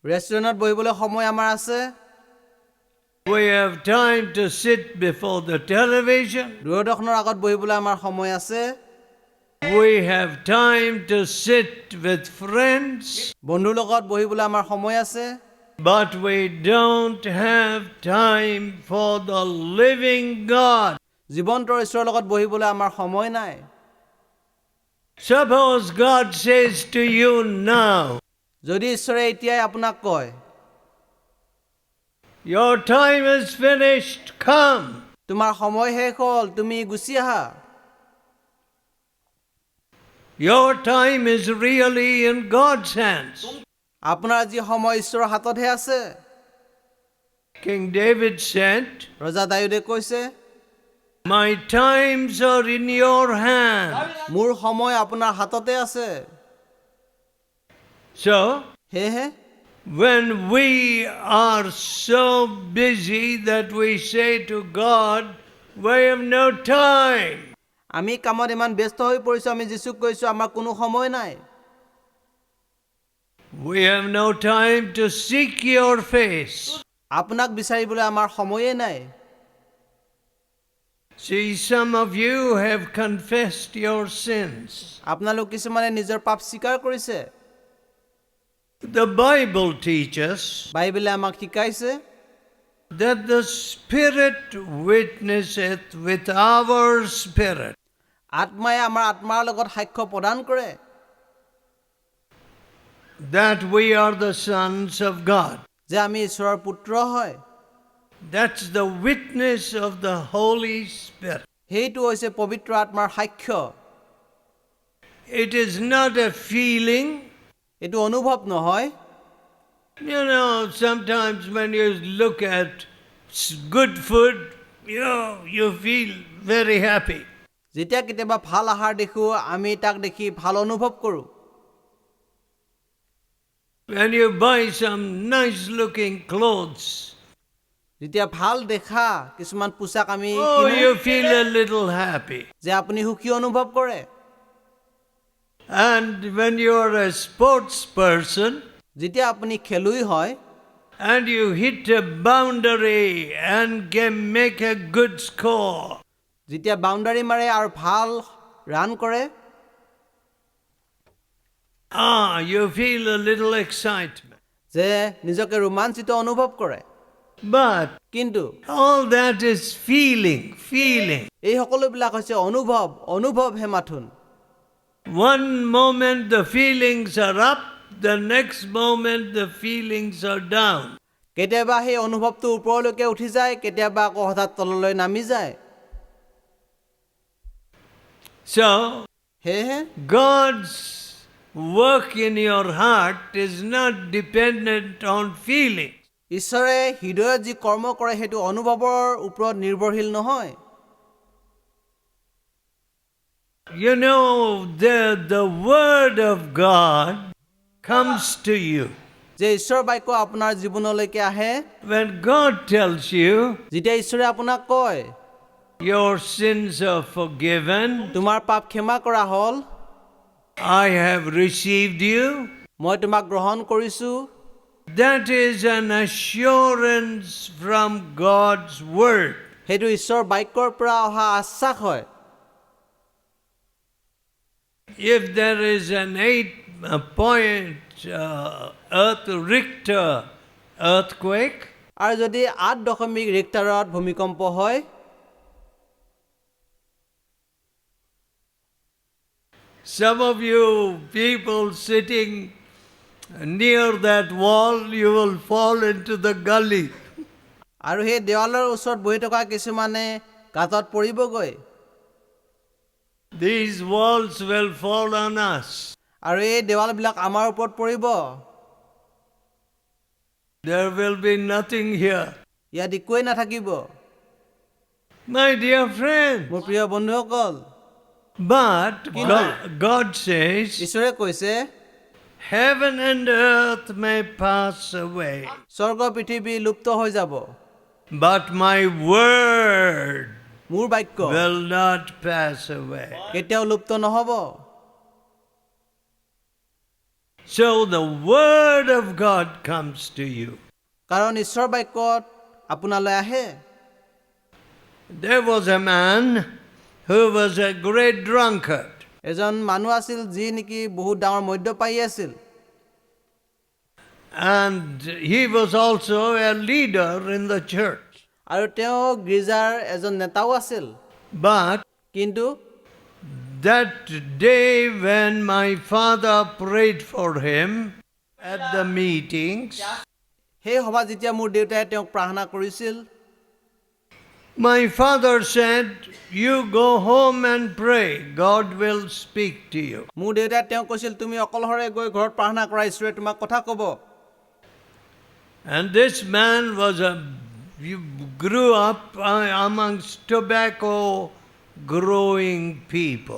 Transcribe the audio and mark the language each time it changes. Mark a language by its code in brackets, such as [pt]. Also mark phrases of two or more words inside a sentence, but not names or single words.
[as] ৰেষ্টুৰেণ্টত বহিবলৈ সময় আমাৰ আছে [en] We have time to sit before the television. [as] দূৰদৰ্শনৰ আগত বহিবলৈ আমাৰ সময় আছে, [en] We have time to sit with friends. [as] বন্ধুৰ লগত বহিবলৈ আমাৰ সময় আছে, [en] But we don't have time for the living God. [as] জীৱন্ত ঈশ্বৰৰ লগত বহিবলৈ আমাৰ সময় নাই। [en] Suppose God says to you now, [as] যদি ঈশ্বৰে এতিয়াই আপোনাক কয়, [en] your time is finished, come. [as] তোমাৰ সময় শেষ হ'ল, তুমি গুচি আহা। [en] Your time is really in God's hands. [as] আপোনাৰ যি সময় ঈশ্বৰৰ হাততহে আছে। [en] King David said, [as] ৰজা দাউদে কৈছে, [en] my times are in your hands. [as] মোৰ সময় আপোনাৰ হাততে আছে। [en] So, [as] সেয়েহে [en] when we are so busy that we say to God, we have no time. [as] আমি কামত ইমান ব্যস্ত হৈ পৰিছো, আমি যীচুক কৈছো আমাৰ কোনো সময় নাই। [en] We have no time to seek your face. [as] আপোনাক বিচাৰিবলৈ আমাৰ সময়ে নাই। [en] See, some of you have confessed your sins. [as] আপোনালোক কিছুমানে নিজৰ পাপ স্বীকাৰ কৰিছে। [en] The Bible teaches [as] বাইবেলে আমাক শিকাইছে [en] that the Spirit witnesseth with our spirit. [as] আত্মাই আমাৰ আত্মাৰ লগত সাক্ষ্য প্ৰদান কৰে [en] That we are the sons of God. [as] যে আমি ঈশ্বৰৰ পুত্ৰ হয়। [en] That's the witness of the Holy Spirit. [as] সেইটো হৈছে পবিত্ৰ আত্মাৰ সাক্ষ্য। [en] It is not a feeling. [as] এইটো অনুভৱ নহয়। [en] You know, sometimes when you look at good food, you feel very happy. [as] যেতিয়া কেতিয়াবা ভাল আহাৰ দেখো, আমি তাক দেখি ভাল অনুভৱ কৰোঁ। [en] When you buy some nice looking clothes, [as] যেতিয়া ভাল দেখা কিছুমান পোছাক আমি [en] you feel a little happy. [as] যে আপুনি সুখী অনুভৱ কৰে। [en] And when you are a sports person, [as] যেতিয়া আপুনি খেলুৱৈ হয় [en] and you hit a boundary and can make a good score, [as] যেতিয়া বাউণ্ডাৰী মাৰে আৰু ভাল ৰান কৰে, [en] you feel a little excitement. [as] যে নিজকে ৰোমাঞ্চিত অনুভৱ কৰে। [en] But [as] কিন্তু [en] all that is feeling. [as] এই সকলোবিলাক হৈছে অনুভৱহে মাথোন। [en] One moment the feelings are up, the next moment the feelings are down. [as] কেতিয়াবা সেই অনুভৱটো ওপৰলৈকে উঠি যায়, কেতিয়াবা আকৌ হঠাৎ তললৈ নামি যায়। [en] So, [as] সেয়েহে [en] God's work in your heart is not dependent on feelings. [as] ঈশ্বৰে হৃদয়ত যি কৰ্ম কৰে সেইটো অনুভৱৰ ওপৰত নিৰ্ভৰশীল নহয়। [en] You know, the word of God comes to you. [as] যে ঈশ্বৰ বাক্য আপোনাৰ জীৱনলৈকে আহে, [en] When God tells you, [as] যেতিয়া ঈশ্বৰে আপোনাক কয় [en] your sins are forgiven, [as] তোমাৰ পাপ ক্ষমা কৰা হ'ল, [en] I have received you, [as] মই তোমাক গ্ৰহণ কৰিছো, [en] that is an assurance from God's word. [as] সেইটো ঈশ্বৰ বাক্যৰ পৰা অহা আশ্বাস হয়। [en] If there is an 8-point Earth Richter earthquake, [as] আৰু যদি 8.0 ৰিক্টাৰত ভূমিকম্প হয়, [en] some of you people sitting near that wall, you will fall into the gully. [as] আৰু সেই দেৱালৰ ওচৰত বহি থকা কিছুমানে গাঁতত পৰিবগৈ। [en] These walls will fall on us. [as] আৰু এই দেৱালবিলাক আমাৰ ওপৰত পৰিব। [en] There will be nothing here. [as] ইয়াত একোৱেই নাথাকিব। [en] My dear friend, [as] মোৰ প্ৰিয় বন্ধুসকল, [en] but God says, [as] ঈশ্বৰে কৈছে [en] heaven and earth may pass away, [as] স্বৰ্গ পৃথিৱী লুপ্ত হৈ যাব, [en] but my word [as] মোৰ বাক্য [en] will not pass away. [as] কেতিয়াও লুপ্ত নহব। [en] So the word of God comes to you. [as] কাৰণ ঈশ্বৰ বাক্যত আপোনালৈ আহে [en] There was a man who was a great drunkard. [as] এজন মানুহ আছিল যি নেকি বহুত ডাঙৰ মদ্যপায়ী আছিল [en] And he was also a leader in the church. [as] আৰু তেওঁ গীৰ্জাৰ এজন নেতাও আছিল [en] But [as] কিন্তু [en] that day when my father prayed for him at the meetings, [as] সেই সভা যেতিয়া মোৰ দেউতাই তেওঁক প্ৰাৰ্থনা কৰিছিল [en] my father said, "You go home and pray. God will speak to you." [as] মোৰ দেউতাই তেওঁক কৈছিল তুমি অকলহৰে গৈ ঘৰত প্ৰাৰ্থনা কৰা ঈশ্বৰে তোমাক কথা ক'ব [en] And this man grew up amongst tobacco growing people.